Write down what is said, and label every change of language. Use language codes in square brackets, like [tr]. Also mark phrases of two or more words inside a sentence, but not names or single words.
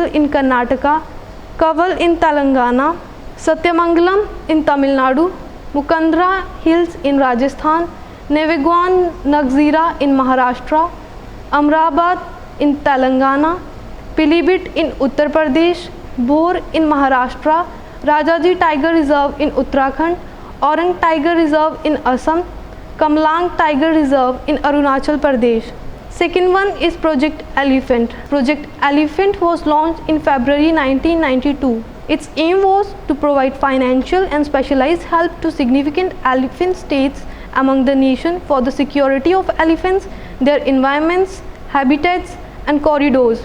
[en] in Karnataka, Kaval in Telangana, Satyamangalam in Tamil Nadu, Mukandra Hills in Rajasthan, Nevegwan Nagzira in Maharashtra, Amrabad in Telangana, Pilibhit in Uttar Pradesh, Bhor in Maharashtra, Rajaji Tiger Reserve in Uttarakhand, Orang Tiger Reserve in Assam, Kamlang Tiger Reserve in Arunachal Pradesh. Second one is Project Elephant. Project Elephant was launched in February 1992. Its aim was to provide financial and specialized help to significant elephant states among the nation for the security of elephants, their environments, habitats and corridors.